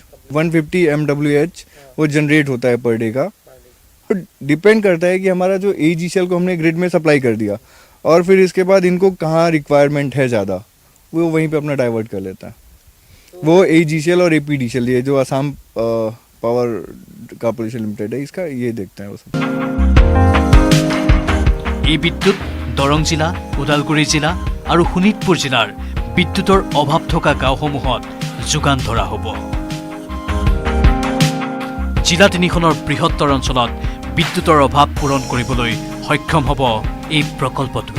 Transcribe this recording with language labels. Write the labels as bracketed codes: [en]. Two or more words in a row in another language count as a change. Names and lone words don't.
[hi] 150 MWH वो जनरेट होता है [en] per day [hi] का, तो डिपेंड करता है कि हमारा जो AGCL को हमने ग्रिड में सप्लाई कर दिया, और फिर इसके बाद इनको कहाँ रिक्वायरमेंट है ज़्यादा वो वहीं पे अपना डाइवर्ट कर लेता है। वो AGCL और APDCL ये जो असम पावर कॉर्पोरेशन लिमिटेड है इसका ये देखते हैं वो सब। [as] এই বিদ্যুৎ দৰং জিলা, ওদালগুৰি জিলা আৰু শোণিতপুৰ জিলাৰ বিদ্যুতৰ অভাৱ থকা গাঁওসমূহত যোগান ধৰা হ'ব। জিলা 3খনৰ বৃহত্তৰ অঞ্চলত বিদ্যুতৰ অভাৱ পূৰণ কৰিবলৈ সক্ষম হ'ব এই প্ৰকল্পটোৱে।